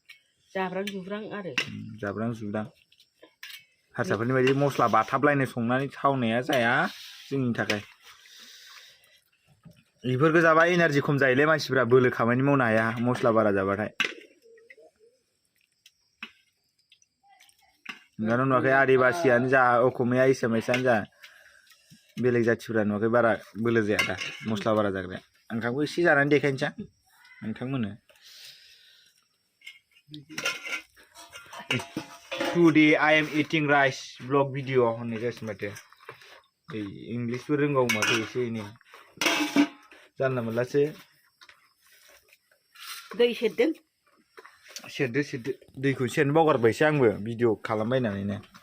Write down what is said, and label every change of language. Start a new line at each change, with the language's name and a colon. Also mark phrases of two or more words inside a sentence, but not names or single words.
Bodo: जाब्रां जुब्रां हारसाफोरनि बायदि मस्ला बाथाबलायनाय संनानै थावनाया जाया जोंनि थाखाय बेफोरखौ जाबा एनार्जि खम जायोलै मानसिफ्रा बोलो खामानि मावनो हाया मस्ला बारा जाबाथाय ओंखायनो नुवाखै आदिबासियानो जा असमिया एसामिसानो जा बेलेग जाथिफ्रा नुवाखै बारा बोलो जाया दा मस्ला बारा जाग्राया ओंखामखौ एसे जानानै देखायनोसै नोंथांमोननो
English: today I am eating rice blog video
Bodo: होननाय जासिगोन माथो इंलिशबो रोंगौ माथो एसे एनै जानला मोनलासो दै सेरदो दैखौ सेरनो बावगारबायसो आंबो भिडिअ खालामबायनानैनो